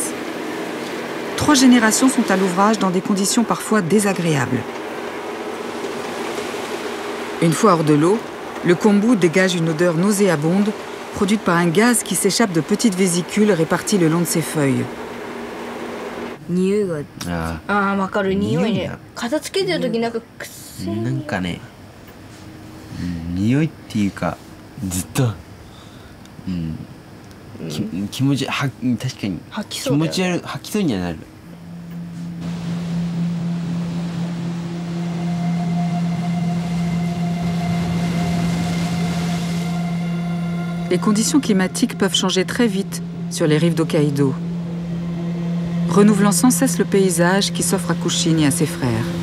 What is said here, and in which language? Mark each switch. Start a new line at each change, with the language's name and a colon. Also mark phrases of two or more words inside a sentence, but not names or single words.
French: 3 générations sont à l'ouvrage dans des conditions parfois désagréables. Une fois hors de l'eau, le kombu dégage une odeur nauséabonde produite par un gaz qui s'échappe de petites vésicules réparties le long de ses feuilles.
Japanese: わかる匂いね。片付けてる時なんか癖。なんかね、匂いっていうかずっと、気持ち確かに気持ち悪い吐きそうにはなる。
French: Les conditions climatiques peuvent changer très vite sur les rives d'Hokkaido, renouvelant sans cesse le paysage qui s'offre à Kushin et à ses frères.